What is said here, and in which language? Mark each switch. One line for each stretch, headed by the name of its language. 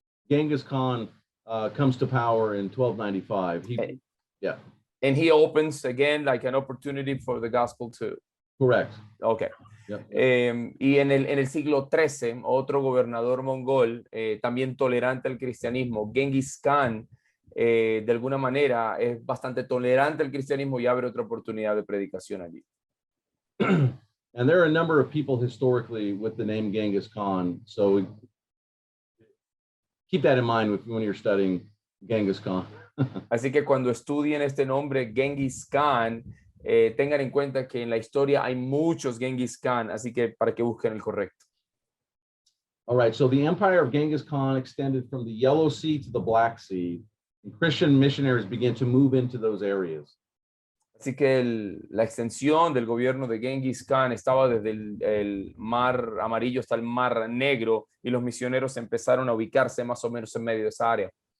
English: Genghis Khan comes to power in 1295. Yeah. And he opens again like an opportunity for the gospel too. Correct. Okay. Yep.
Spanish: Y en el siglo XIII, otro gobernador mongol, también tolerante al cristianismo, Genghis Khan, de alguna manera es bastante tolerante al cristianismo y abre otra oportunidad de predicación allí.
English: And there are a number of people historically with the name Genghis Khan, so keep that in mind when you're studying Genghis Khan.
Spanish: Así que cuando estudien este nombre, Genghis Khan, tengan en cuenta que en la historia hay muchos Genghis Khan, así que para que busquen el correcto.
English: All right, so the empire of Genghis Khan extended from the Yellow Sea to the Black Sea, and Christian missionaries began to move into those areas.
Spanish: Así que la extensión del gobierno de Genghis Khan estaba desde el Mar Amarillo hasta el Mar Negro, y los misioneros empezaron a ubicarse más o menos en medio de esa área.